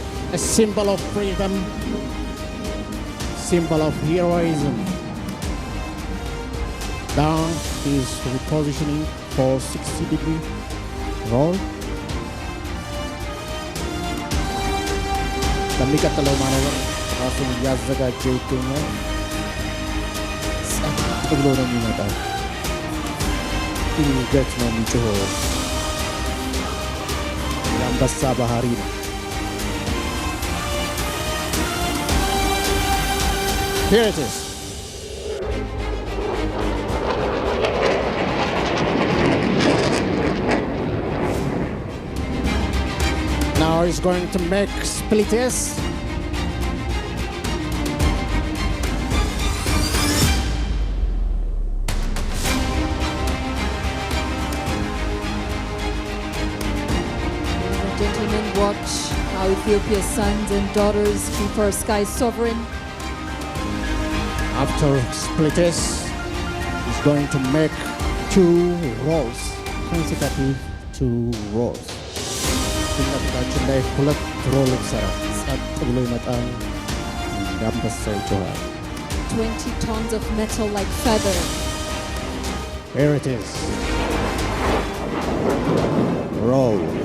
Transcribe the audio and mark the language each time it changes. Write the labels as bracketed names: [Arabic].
[English] A symbol of freedom, symbol of heroism. Down is repositioning for 60-degree roll. [Amharic] ለሚቀጥለው ማኖበር ራሱን እያዘጋጀ ይገኛል። ጸጥ ብሎ ነው የሚመጣው። ድንገት ነው የሚጮኸው። የአንበሳ ባህሪ ነው። [English] Here it is. Now he's going to make splitters. Gentlemen, watch how Ethiopia's sons and daughters keep our skies sovereign. After splitters, he's going to make 2 rolls, consecutive 2 rolls. [Amharic] ፊትለፊታችን ላይ 2 ሮል ይሰራል። ጸጥ ብሎ ይመጣል። እንዳንበሳ ይጮሃል። [English] 20 tons of metal like feather. Here it is. Roll.